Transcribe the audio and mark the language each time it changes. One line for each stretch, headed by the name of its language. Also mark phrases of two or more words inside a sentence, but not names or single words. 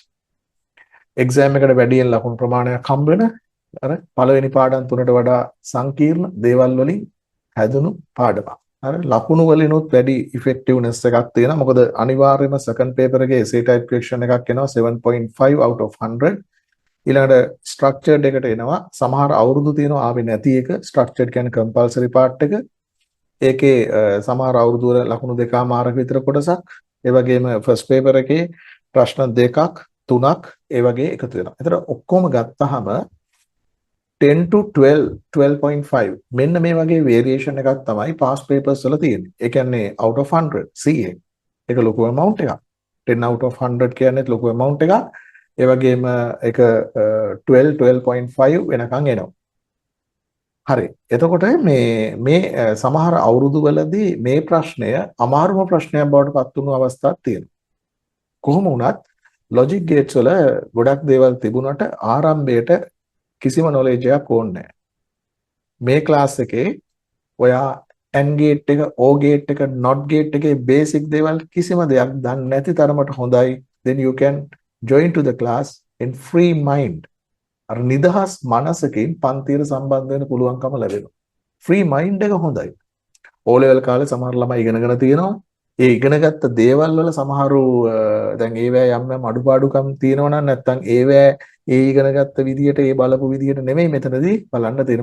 Sinhala: exam එකට වැඩියෙන් ලකුණු ප්‍රමාණයක් හම්බ වෙන අර පළවෙනි පාඩම් තුනට වඩා සංකීර්ණ දේවල් වලින් හැදුණු පාඩමක්. අර ලකුණු වලිනුත් වැඩි effectiveness එකක් තියෙනවා. මොකද අනිවාර්යයෙන්ම
English: second paper
Sinhala: එකේ
English: essay type question
Sinhala: එකක් එනවා
English: 7.5 out of 100.
Sinhala: ඊළඟට structured එකට එනවා. සමහර අවුරුදු තියෙනවා ආවේ නැති එක. structured කියන්නේ compulsory part එක. ඒකේ සමහර අවුරුදු වල ලකුණු 2.5 විතර කොටසක්. ඒ වගේම first paper එකේ ප්‍රශ්න 2ක් 3ක් ඒ වගේ එකතු වෙනවා. ඒතර ඔක්කොම ගත්තාම 10 to 12.5 මෙන්න මේ වගේ variation එකක් තමයි
English: past papers
Sinhala: වල තියෙන්නේ. ඒ කියන්නේ
English: out of 100 CA.
Sinhala: ඒක ලොකු amount එකක්.
English: 10 out of 100
Sinhala: කියන්නේ ලොකු amount එකක්. ඒ වගේම ඒක 12.5 වෙනකන් එනවා. හරි. එතකොට මේ සමහර අවුරුදු වලදී මේ ප්‍රශ්නය අමාරුම ප්‍රශ්නයක් බවට පත් වුණු අවස්ථාවක් තියෙනවා. කොහොම වුණත්
English: logic gates
Sinhala: වල ගොඩක් දේවල් තිබුණාට ආරම්භයේට කිසිම knowledge එකක් ඕනේ නැහැ. මේ class එකේ ඔයා
English: AND gate
Sinhala: එක,
English: OR gate
Sinhala: එක,
English: NOT gate
Sinhala: එකේ basic දේවල් කිසිම දෙයක් දන්නේ නැති තරමට හොඳයි.
English: Then you can join to the class in free mind.
Sinhala: අර නිදහස් මනසකින් පන්තියට සම්බන්ධ වෙන්න පුළුවන්කම ලැබෙනවා.
English: free mind
Sinhala: එක හොඳයි.
English: O level
Sinhala: කාලේ සමහර ළමයි ඉගෙනගෙන තියෙනවා. ඒ ඉගෙනගත්ත දේවල් වල සමහරු දැන් ඒවැ යම් අඩුපාඩුකම් තියෙනවා නම් නැත්නම් ඒවැ ඒ ඉගෙනගත්ත විදියට ඒ බලපු විදියට නෙමෙයි මෙතනදී බලන්න තියෙන්නේ.